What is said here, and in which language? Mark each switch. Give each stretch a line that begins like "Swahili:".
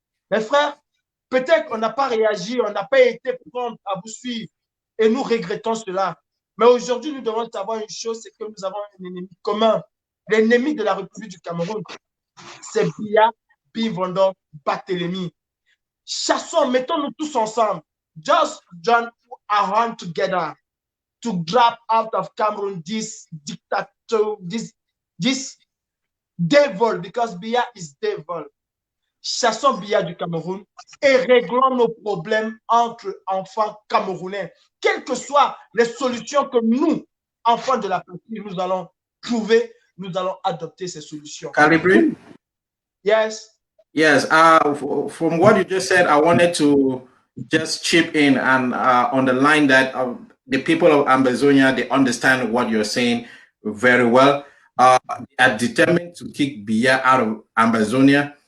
French: Mes frères, peut-être qu'on n'a pas réagi, on n'a pas été prompt à vous suivre et nous regrettons cela. Mais aujourd'hui, nous devons savoir une chose, c'est que nous avons un ennemi commun. L'ennemi de la République du Cameroun, c'est Biya, Bivondor, Barthélemy. Chassons, mettons-nous tous ensemble.
English: Just join our hand together to drop out of Cameroon this dictator, this devil, because Biya is devil.
French: Chassons Biya du Cameroun et réglons nos problèmes entre enfants camerounais. Quelles que soient les solutions que nous, enfants de la patrie, nous allons trouver, nous allons adopter ces solutions. Calibri?
English: Yes. Yes. From what you just said, I wanted to just chip in and underline that the people of Ambazonia, they understand what you're saying very well. They are determined to kick Biya out of Ambazonia.